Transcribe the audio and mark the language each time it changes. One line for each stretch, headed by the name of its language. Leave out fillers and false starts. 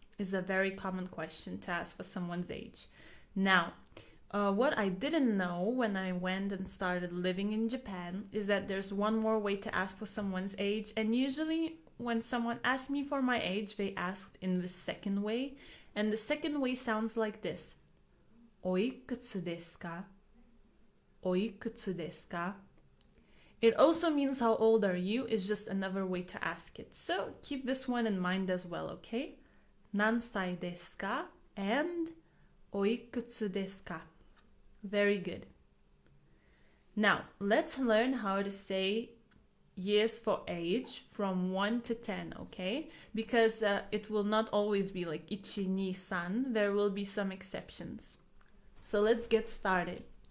English: is a very common question to ask for someone's age. Now, what I didn't know when I went and started living in Japan is that there's one more way to ask for someone's age, and usually when someone asks me for my age, they asked in the second way, and the second way sounds like this.
Japanese: おいくつですか?おいくつですか?
English: It also means how old are you is just another way to ask it. So keep this one in mind as well, okay?
Japanese: 何歳ですか? and おいくつですか?
English: Very good. Now, let's learn how to say years for age from 1 to 10, okay? Because it will not always be like 1, 2, 3. There will be some exceptions. So let's get started.